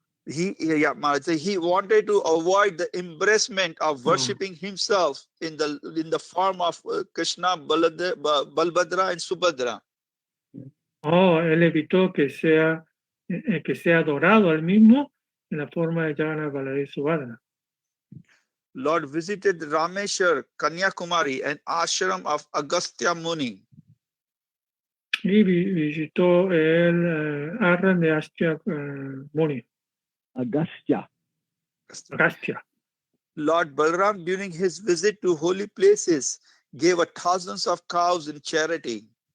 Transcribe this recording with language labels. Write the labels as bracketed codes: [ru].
[en] He wanted to avoid the embarrassment of worshipping himself in the form of Krishna, Balbhadra, and Subhadra. [es] Él evitó que sea adorado al mismo en la forma de Jagannath, Balabhadra y Subhadra. [en] Lord visited Rameshwar, Kanyakumari, and ashram of Agastya Muni. [es] Y visitó el ashram de Agastya Muni. Agastya. [en] Lord Balaram, during his visit to holy places, gave thousands of cows in charity.